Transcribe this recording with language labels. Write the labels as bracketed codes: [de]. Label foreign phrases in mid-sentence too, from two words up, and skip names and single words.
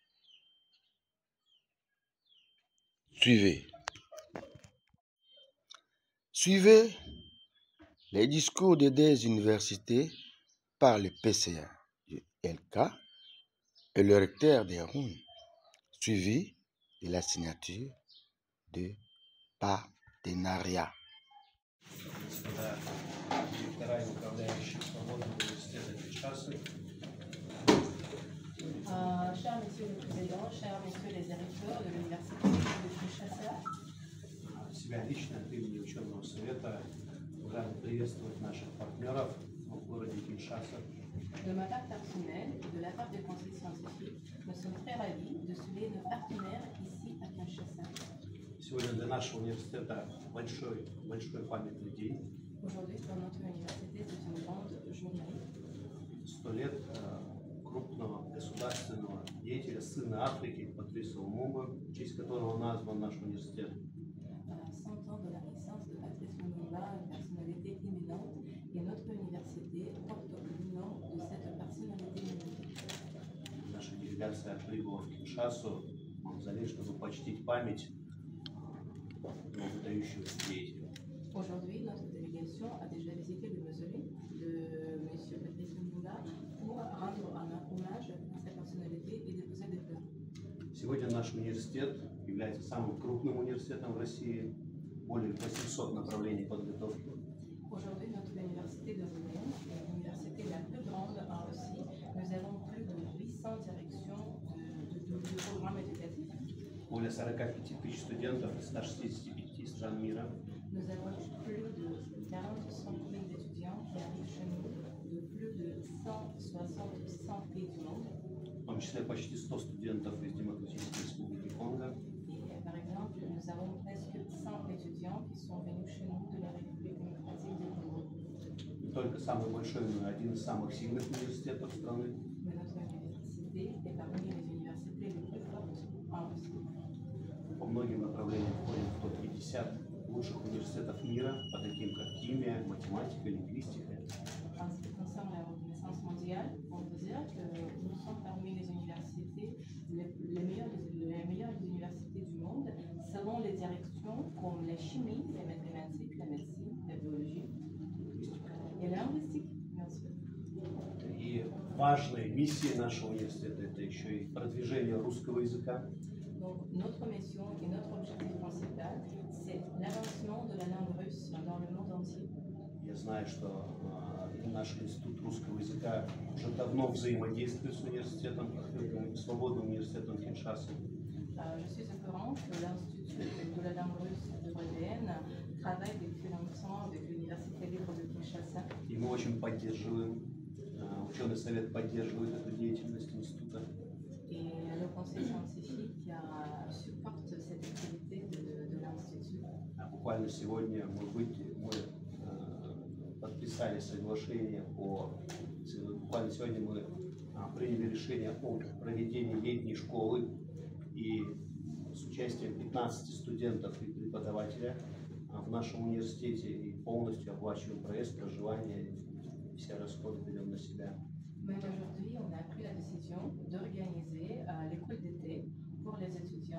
[fr] Suivez les discours des 2 universités par le PCA du LK et le recteur d'Erun, suivi de la signature de partenariat. Cher Monsieur le Président, chers Messieurs les électeurs de l'Université de Kinshasa, [ru] Себя лично от имени ученого совета рад приветствовать наших партнеров в городе Киншаса. [fr] de ma part personnelle et de la part des conseils scientifiques, nous sommes très ravis de saluer nos partenaires ici à Kinshasa. [ru] Сегодня для нашего университета большой памятный день. [fr] Aujourd'hui, pour notre université, c'est une grande journée. [ru] 100 лет крупного государственного деятеля, сына Африки, Патриса Лумумбы, в честь которого назван наш университет. [fr] 100 ans de la naissance de Patrice Lumumba, une personnalité éminente, et notre université porte le nom de cette personnalité éminente. [ru] Наша делегация прибыла в Киншасу, в мавзолей, чтобы почтить память выдающегося деятеля. [fr] Aujourd'hui, notre délégation a déjà visité le mausolée de M. Patrice Lumumba pour rendre un hommage à sa personnalité et déposer des fleurs. [ru] Сегодня наш университет является самым крупным университетом в России, более 800 направлений подготовки. [fr] Aujourd'hui, notre université de Roubaix est l'université la plus grande en Russie. Nous avons plus de 800 directions de programmes éducatifs. [ru] Более 45 тысяч студентов из 165 стран мира. [fr] Nous avons plus de 45 000 étudiants qui arrivent chez nous de plus de 160 pays du monde. [ru] В том числе почти 100 студентов из Демократической Республики Конго. [fr] Et par exemple, nous avons presque 100 étudiants qui sont venus chez nous de la République démocratique du Congo. [ru] Не только самый большой, но и один из самых сильных университетов страны. [fr] Mais notre université est parmi les universités les plus fortes en Russie. [ru] По многим направлениям входим в топ-50 лучших университетов мира, по таким как химия, математика, лингвистика. [fr] En ce qui concerne la reconnaissance mondiale, on peut dire que nous sommes parmi les universités les meilleures universités du monde, selon les directions comme la chimie, les mathématiques, la médecine, la biologie et la linguistique, bien sûr. [ru] И важной миссией нашего университета это еще и продвижение русского языка. [fr] Donc, notre mission et notre objectif principal, c'est l'avancement de la langue russe dans le monde entier. [ru] Я знаю, что наш институт русского языка уже давно взаимодействует с университетом, свободным университетом Киншасы. [fr] Je suis au courant que l'Institut de la langue russe de Roubaix travaille depuis longtemps avec l'Université libre de Kinshasa. [ru] И мы очень поддерживаем, ученый совет поддерживает эту деятельность института. [fr] Et le conseil scientifique supporte cette activité de l'Institut. [ru] Буквально сегодня мы подписали соглашение буквально сегодня мы приняли решение о проведении летней школы и с участием 15 студентов и преподавателя в нашем университете и полностью оплачиваем проезд, проживание, все расходы берем на себя. [fr] Mais aujourd'hui, on a pris la décision d'organiser l'école d'été pour les étudiants